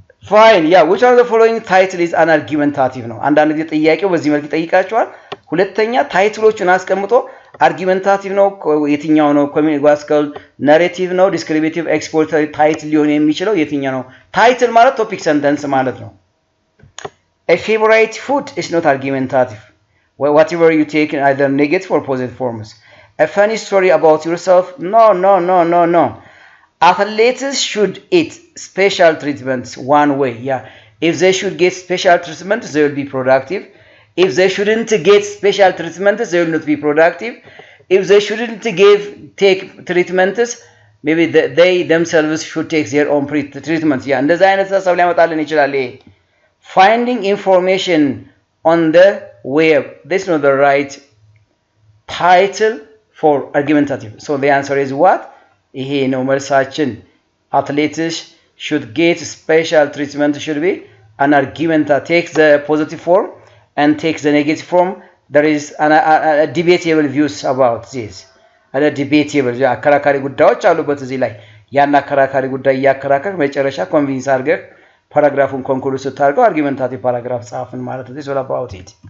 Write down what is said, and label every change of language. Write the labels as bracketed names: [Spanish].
[Amharic] ፋይን ያ [English] which of the following title is an argumentative [Amharic] ነው። አንዳንድ ጊዜ ጥያቄው በዚህ መልክ ይጠይቃችኋል። ሁለተኛ ታይትሎቹን አስቀምጦ argumentative ነው የትኛው ነው ኮሚኒካቲቭ ናሬቲቭ ነው ዲስክሪፕቲቭ ኤክስፖዚቶሪ ታይትል ሊሆን የሚችለው የትኛው ነው? ታይትል ማለት ቶፒክ ሰንተንስ ማለት ነው። [English] A favorite food is not argumentative. Whatever you take in either negative or positive forms. A funny story about yourself? No. Athletes should eat special treatments one way. Yeah. If they should get special treatment, they will be productive. If they shouldn't get special treatment, they will not be productive. If they shouldn't take treatments, maybe they themselves should take their own treatments. Yeah. [Amharic] እንደዛ አይነት ሐሳብ ሊያመጣልን ይችላል። [English] Finding information on the web. This is not the right title for argumentative. So the answer is what? [Amharic] ይሄ ነው መልሳችን። [English] Athletes should get special treatment should be an argumentative. Take the positive form and take the negative form. There is a debatable views about this. [Amharic] And a debatable አከራካሪ ጉዳዮች አሉበት እዚህ ላይ ያን አከራካሪ ጉዳይ ያከራከር መጨረሻ ኮንቪንስ አድርገህ paragraphun conclude ስታርገው argumentative paragraph ጻፍን ማለት ነው። [English] This is all about it.